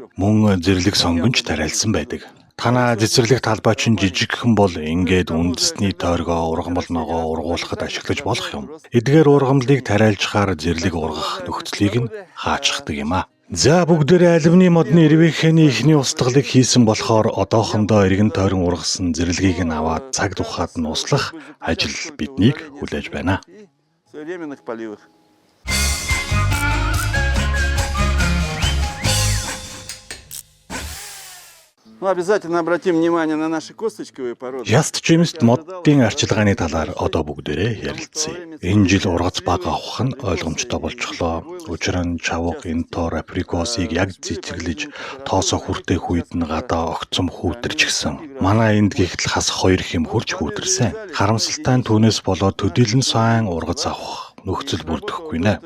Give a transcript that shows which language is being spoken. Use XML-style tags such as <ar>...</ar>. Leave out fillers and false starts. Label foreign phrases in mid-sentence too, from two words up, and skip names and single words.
<mn>Мөн зэрлэг сонгонч тариалсан байдаг. Танаа цэцэрлэг талбай чинь жижигхэн бол ингээд үндэсний тойргоо ургамал ногоо ургуулахад ашиглаж болох юм. Эдгээр ургамлыг тариалжхаар зэрлэг ургах нөхцөлийг нь хаачдаг юм а. За бүгдээрээ алюминий модны ирвэхний ихний устгалыг хийсэн болохоор одоохондоо эргэн тойрон ургасан зэрлэгийг нь аваад цаг тухайд нь услах ажил биднийг хүлээж байна.</mn> <ru>Современных полевых. Ну, обязательно обратим внимание на наши косточковые породы.</ru> <mn>Яст жимст моддын арчилгааны талаар одоо бүгдээрээ ярилцъя. Энэ жил ургац бага авах нь ойлгомжтой болчихлоо. Учир нь чавга, энтор, априкосыг яг цэцэглэж тоосоо хүртээх үед нь гадаа огцом хүүтэрч гисэн. Манай энд гихтэл хас 2 хэм хурж хүүтэрсэн. Харамсалтай нь түүнээс болоод төдийлөн сайн ургац авах нөхцөл бүрдэхгүй нэ.</mn>